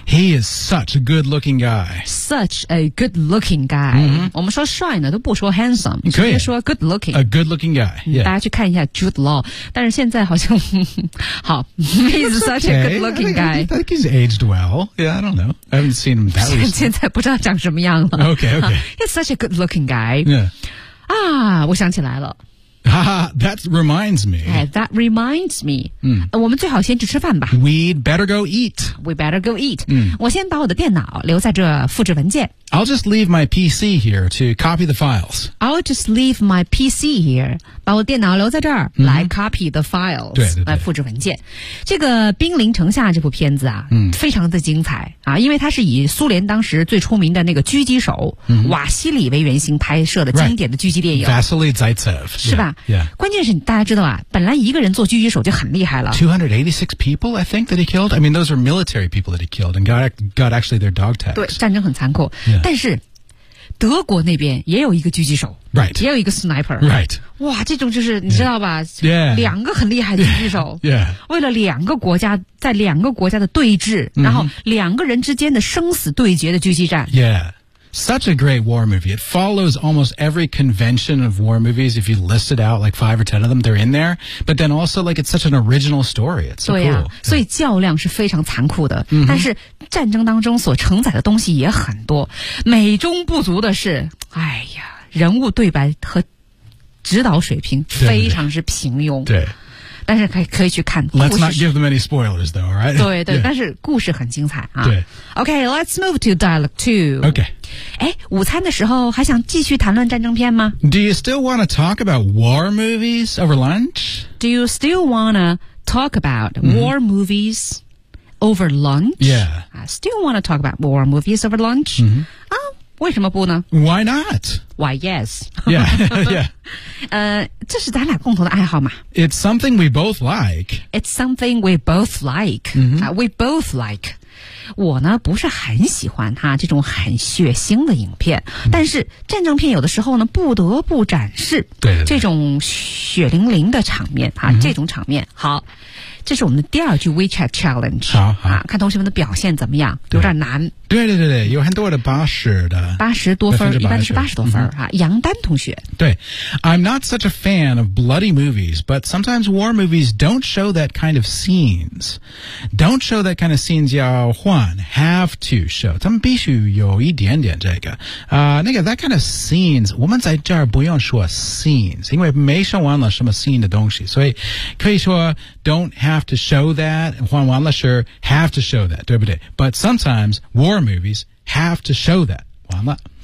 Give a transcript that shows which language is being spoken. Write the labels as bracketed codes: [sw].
[en] ，He is such a good looking guy， such a good looking guy，、 [zh] 我们说帅呢都不说 handsome，可以 [en] 说 good looking， a good looking guy，、 [zh] 大家去看一下 Jude Law， 但是现在好像好 ， [en] He's such a good looking guy， I think he's aged well， yeah， I don't know， I haven't seen him that recently， [zh] 现在不知道长什么样了 [en] ，OK OK， he's such a good looking guy， yeah。 [zh] 啊，我想起来了。 [en] 哈哈 ，That reminds me. That reminds me. [zh] 我们最好先去吃饭吧。 [en] We'd better go eat. We better go eat. 嗯， [zh] 我先把我的电脑留在这复制文件。 [en] I'll just leave my PC here to copy the files. I'll just leave my PC here. [zh] 把我电脑留在这儿、来 [en] copy the files. [zh] 对对对，来复制文件。这个《兵临城下》这部片子啊，非常的精彩啊，因为它是以苏联当时最出名的那个狙击手、瓦西里为原型拍摄的经典的狙击电影。 [en] Right. Vasily Zaitsev. [zh] 是吧？ [en] Yeah. Yeah. [zh] 关键是大家知道啊，本来一个人做狙击手就很厉害了。 [en] 286 people, I think, that he killed. I mean, those are military people that he killed and got actually their dog tags. [zh] 对，战争很残酷。 [en] Yeah. [zh] 但是德国那边也有一个狙击手、 [en] right. [zh] 也有一个 sniper、 [en] right. [zh] 哇这种就是你知道吧、 [en] yeah. [zh] 两个很厉害的狙击手、 [en] yeah. Yeah. [zh] 为了两个国家在两个国家的对峙、然后两个人之间的生死对决的狙击战 [en] Such a great war movie. It follows almost every convention of war movies. If you listed out like 5 or 10 of them, they're in there. But then also like it's such an original story. It's so、cool. [zh] 所以较量是非常残酷的、但是战争当中所承载的东西也很多。美中不足的是哎呀人物对白和指导水平非常之平庸。对, 对, 对。对但是可以去看 [en] Let's not give them any spoilers though, alright? [zh] 对对、但是故事很精彩啊。对。 [en] OK, let's move to dialogue 2. OK. [zh] 诶午餐的时候还想继续谈论战争片吗 [en] Do you still want to talk about war movies over lunch? Do you still want to talk about war movies over lunch? Yeah. I still want to talk about war movies over lunch? [zh] 啊、为什么不呢 [en] Why not? Why, yes. Yeah, yeah. [zh] 这是咱俩共同的爱好嘛。 [en] It's something we both like. It's something we both like.、we both like. [zh] 我呢不是很喜欢哈这种很血腥的影片、但是战争片有的时候呢不得不展示对对对这种血淋淋的场面啊、这种场面。好这是我们的第二句 WeChat Challenge 好好、看同学们的表现怎么样有点难对对对对有很多的80多分一般是80多分、杨丹同学 [en] 对 I'm not such a fan of bloody movies but sometimes war movies don't show that kind of scenes don't show that kind of scenes [zh] 要换 [en] have to show [zh] 他们必须有一点点这个、那个 [en] that kind of scenes [zh] 我们在这儿不用说 [en] scenes [zh] 因为没说完了什么 [en] scene [zh] 的东西所以可以说 [en] don't have to show that [zh] 换完了是 [en] have to show that [zh] 对不对 [en] but sometimes war movies have to show that [zh] 完了